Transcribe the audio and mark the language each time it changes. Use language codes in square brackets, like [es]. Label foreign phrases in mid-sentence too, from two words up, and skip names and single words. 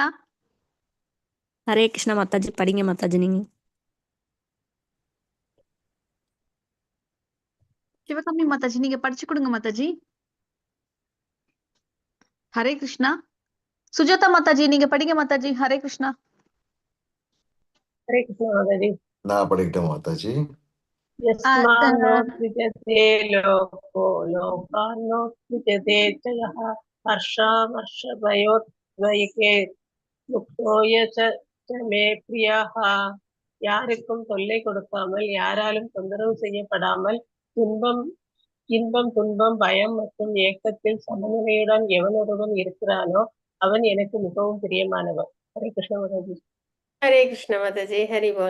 [ta] ஹரே கிருஷ்ணா மாதாஜி, படிங்க மாதாஜி நீங்க. சிவகாமி மாதாஜி நீங்க படிச்சு கொடுங்க மாதாஜி. ஹரே கிருஷ்ணா. சுஜாதா மாதாஜி நீங்க படிங்க மாதாஜி. ஹரே கிருஷ்ணா. [hi] हरे कृष्ण माताजी। [ta] நான் படிக்கட்டும் மாதாஜி. [sa] यस्मान्नो द्विजते लोको लोकान्नो द्विजते च यः हर्षामर्षभयोद्वयके मुक्तो य च मे प्रियः। [ta] யாருக்கும் தொல்லை கொடுக்காமல், யாராலும் தொந்தரவு செய்யப்படாமல், இன்பம் துன்பம் பயம் மற்றும் ஏக்கத்தில் சமநிலையுடன் எவனொருவன் இருக்கிறானோ அவன் எனக்கு மிகவும் பிரியமானவன். ஹரே கிருஷ்ண மாதாஜி. ஹரே கிருஷ்ண மாதாஜி, ஹரி போல்.